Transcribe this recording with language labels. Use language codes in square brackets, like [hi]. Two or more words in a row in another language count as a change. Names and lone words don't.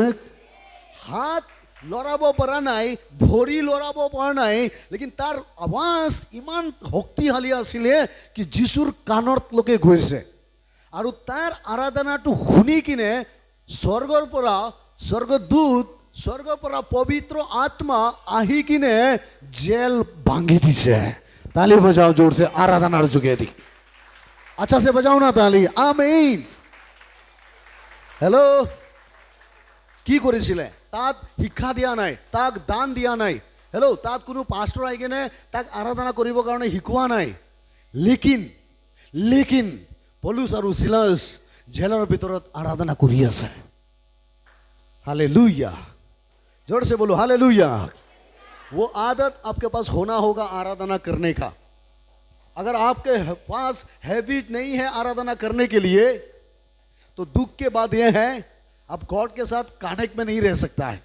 [as] হাত লৰাব পৰা নাই, ভৰি লৰাব পৰা নাই, লেকিন তাৰ আৱাজ ইমান শক্তিশালী আছিলে কি যীশুৰ কাণলৈকে গৈছে। আৰু তাৰ আৰাধনাটো শুনি কিনে স্বৰ্গৰ পৰা স্বৰ্গদূত, স্বৰ্গৰ পৰা পবিত্ৰ আত্মা আহি কিনে জেল ভাঙি দিছে। [hi] ताली बजाओ जोर से [as] আৰাধনাৰ যোগেদি। [hi] अच्छा से बजाओ ना ताली। आमीन। [as] হেল্ল'। কি কৰিছিলে? তাক শিক্ষা দিয়া নাই, তাক দান দিয়া নাই। হেল্ল'। তাত কোনো পাষ্টৰ আহি কিনে তাক আৰাধনা কৰিবৰ কাৰণে শিকোৱা নাই। লেকিন পৌলুস আৰু সিলাস জেলৰ ভিতৰত আৰাধনা কৰি আছে। [hi] हालेलुया। जोर से बोलो हालेलुया। वो आदत आपके पास होना होगा आराधना करने का। अगर आपके पास हैबिट नहीं है आराधना करने के लिए, तो दुख के बाद यह है आप गॉड के साथ कनेक्ट में नहीं रह सकता है।